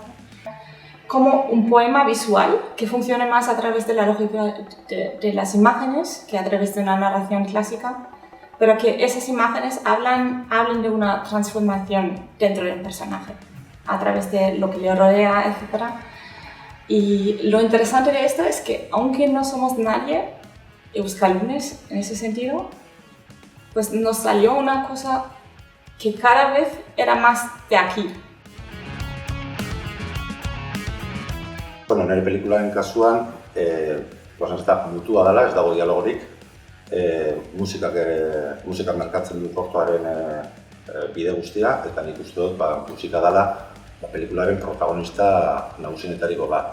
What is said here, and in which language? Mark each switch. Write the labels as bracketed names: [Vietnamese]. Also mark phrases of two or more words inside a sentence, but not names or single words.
[Spanish] Como un poema visual que funcione más a través de la lógica de las imágenes que a través de una narración clásica, pero que esas imágenes hablen de una transformación dentro del personaje, a través de lo que le rodea, etc. Y lo interesante de esto es que, aunque no somos nadie euskaldunes en ese sentido, pues nos salió una cosa que cada vez era más de aquí. [Basque] Bueno, nire pelikularen kasuan, ez da mutua dela, ez dago dialogorik. Musikak merkatzen du kortoaren bide guztia, eta nik uste dut musika dela pelikularen protagonista nagusienetariko bat.